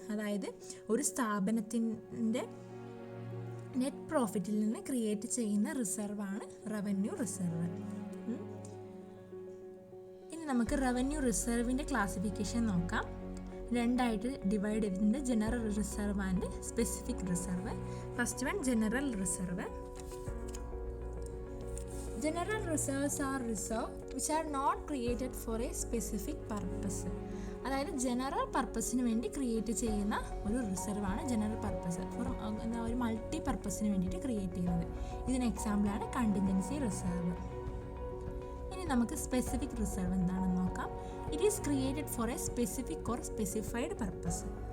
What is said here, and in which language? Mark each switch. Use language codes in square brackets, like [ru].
[ml] അതായത് ഒരു സ്ഥാപനത്തിൻ്റെ നെറ്റ് പ്രോഫിറ്റിൽ നിന്ന് ക്രിയേറ്റ് ചെയ്യുന്ന റിസർവാണ് റവന്യൂ റിസർവ്. ഇനി നമുക്ക് റവന്യൂ റിസർവിൻ്റെ ക്ലാസിഫിക്കേഷൻ നോക്കാം. രണ്ടായിട്ട് ഡിവൈഡ് ചെയ്തിട്ടുണ്ട്, general reserve and specific reserve. First one, general reserve. [en] General reserves are reserves which are not created for a specific purpose. [ml] അതായത് ജനറൽ പർപ്പസിന് വേണ്ടി ക്രിയേറ്റ് ചെയ്യുന്ന ഒരു റിസർവാണ് ജനറൽ പർപ്പസ്. ഒരു മൾട്ടി പർപ്പസിന് വേണ്ടിയിട്ട് ക്രിയേറ്റ് ചെയ്യുന്നത്. ഇതിന് എക്സാമ്പിളാണ് കണ്ടിൻജൻസി റിസർവ്. ഇനി നമുക്ക് സ്പെസിഫിക് റിസർവ് എന്താണെന്ന് നോക്കാം. [en] It is created for a specific or specified purpose.